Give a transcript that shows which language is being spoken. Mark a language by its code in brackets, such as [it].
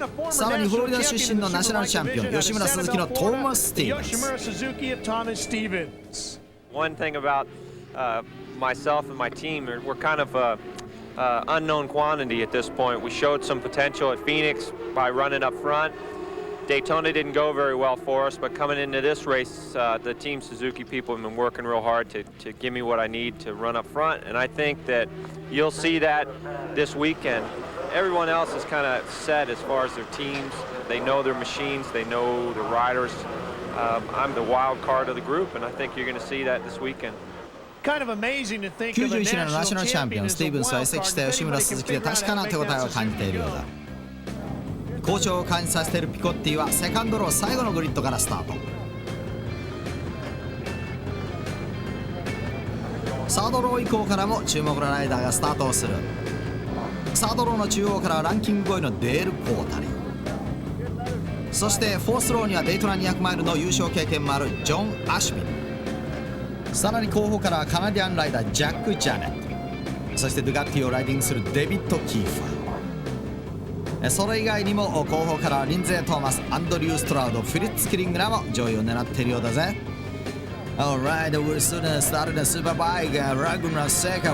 [ja] さらにフロリダ出身のナショナルチャンピオン吉村鈴木のトーマス・スティーブンス。 [en] One thing about myself and my team, we're kind of unknown quantity at this point. We showed some potential at Phoenix by running up front. Daytona didn't go very well for us, but coming into this race, the Team Suzuki people have been working real hard to give me what I need to run up front, and I think that you'll see that this weekend. Everyone else is kind of set as far as their teams. They know their machines, they know the riders. I'm the wild card of the group, and I think you're going to see that this weekend. [ja] 91年のナショナルチャンピオンスティーブンスは移籍した吉村鈴木で確かな手応えを感じているようだ。好調を感じさせているピコッティはセカンドロー最後のグリッドからスタート。サードロー以降からも注目のライダーがスタートをする。サードローの中央からはランキング5位のデール・コータリ、そしてフォースローにはデイトナ200マイルの優勝経験もあるジョン・アシュビン、さらに後方からはカナディアンライダージャック・ジャネット、そしてドゥガッティをライディングするデビッド・キーファー。それ以外にも後方からはリンゼー・トーマス、アンドリュー・ストラウド、フィリッツ・キリングらも上位を狙っているようだぜ。 [en] Alright, we'll soon start the Superbike Laguna SECA.